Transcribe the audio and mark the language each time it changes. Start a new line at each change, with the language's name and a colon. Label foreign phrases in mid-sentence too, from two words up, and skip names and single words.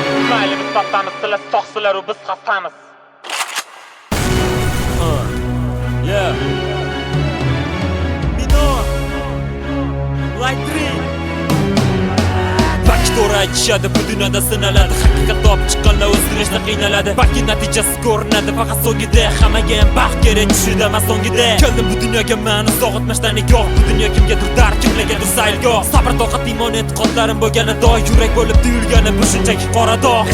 Uzbek: Mayli, biz pastdamiz, sizlar sog', sizlar u biz xastamiz.
English: Uh, yeah. Minor. Light three.
Uzbek: Balki to'g'ri aytishadi, bu dunyoda sinaladi. Haqiqat topib chiqqanlar o'zgarishda qiynaladi. Balki natijasi ko'rinadi, faqat so'ngida. Hammaga ham baxt kerak tushida, emas so'ngida. Keldim bu dunyoga man uzoq o'tmishdan nigoh. Bu dunyo kimgadir dar, kimlargadir saylgoh. Sabr, toqat, iymon, e'tiqodlarim bo'lgani doy. Yurak bo'lib tuyulgani bu shunchaki qora dog'.